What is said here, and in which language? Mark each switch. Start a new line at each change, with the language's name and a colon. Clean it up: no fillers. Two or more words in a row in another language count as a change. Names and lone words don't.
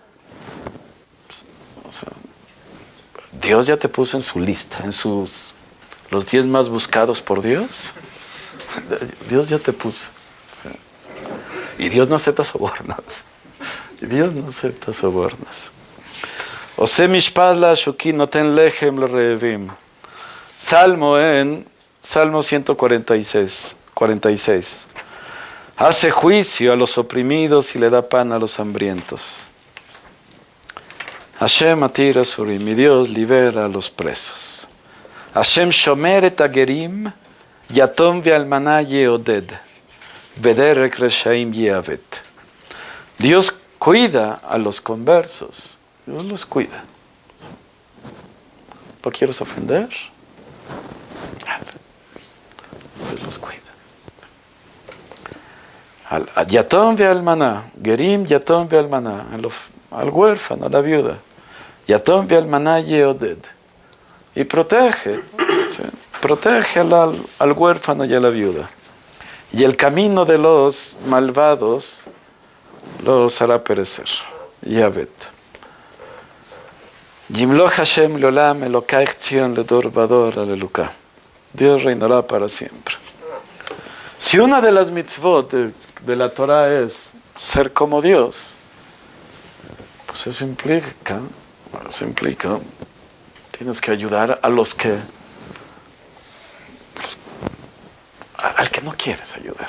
Spanish: O sea, Dios ya te puso en su lista, en los 10 más buscados por Dios. Dios ya te puso. Y Dios no acepta sobornos. Dios no acepta sobornos.
Hebrew: עושה משפט לעשוקים נותן לחם לרעבים.
Spanish: Salmo 146. Hace juicio a los oprimidos y le da pan a los hambrientos.
Hebrew: ה' מתיר אסורים,
Spanish: mi Dios libera a los presos.
Hebrew: ה' שומר את הגרים יתום ואלמנה יעודד ודרך רשעים יעות.
Spanish: Dios cuida a los conversos. Dios los cuida. ¿Lo quieres ofender? Dios los cuida.
Hebrew: יתום ואלמנה גרים יתום ואלמנה,
Spanish: al huérfano, a la viuda. Yatom ve'almaná yeoded. Y protege, ¿sí? Protege al huérfano y a la viuda. Y el camino de los malvados los hará perecer. Yavet.
Hebrew: ימלך ה' לעולם אלהיך ציון לדר ודר הללויה.
Spanish: Dios reinará para siempre. Si una de las mitzvot de la Torah es ser como Dios, pues eso implica, tienes que ayudar a los que al que no quieres ayudar.